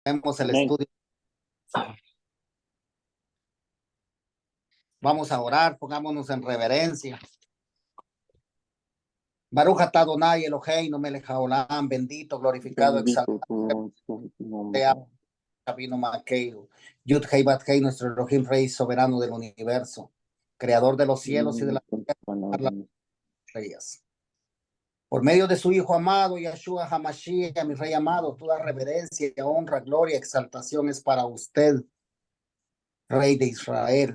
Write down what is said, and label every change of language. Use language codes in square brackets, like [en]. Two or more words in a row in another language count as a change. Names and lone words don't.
[es] Tenemos el Amén. estudio. Vamos a orar, pongámonos en reverencia. [he] ברוך אתה אדוני אלוהינו מלך העולם, [es] bendito, glorificado, Bendito exaltado, tu nombre. sea Rabino Maqueiro, Yud Hei Bat Hei, nuestro Elohim, Rey soberano del universo, creador de los cielos y de la tierra, las estrellas. Por medio de su Hijo amado, Yahshua HaMashiach, mi Rey amado, toda reverencia, honra, gloria, exaltación es para usted, Rey de Israel.